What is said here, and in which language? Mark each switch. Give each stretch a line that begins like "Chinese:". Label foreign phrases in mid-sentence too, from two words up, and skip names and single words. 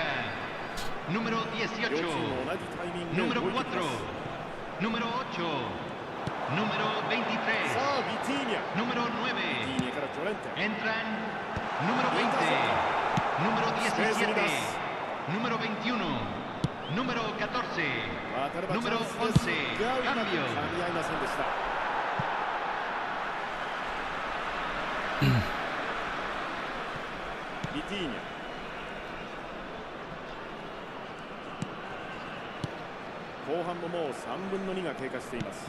Spanish: Número 18.
Japanese: 両チーム同じタイミングで
Spanish: Número
Japanese: 動いてき
Spanish: 4.
Japanese: ます。
Spanish: Número 8. Número 23.
Japanese: さあビティーニャ、
Spanish: Número
Japanese: ビティ
Spanish: 9.
Japanese: ーニャからジョレンテ。
Spanish: Entran número 20. Número 17. Número 21. Número 14.
Japanese: 当たればチ
Spanish: Número
Japanese: ャンスです。
Spanish: 11.
Japanese: いやうまく
Spanish: Cambio.
Japanese: 噛み合いませんでした。ビティーニャ、後半ももう3分の2が経過しています。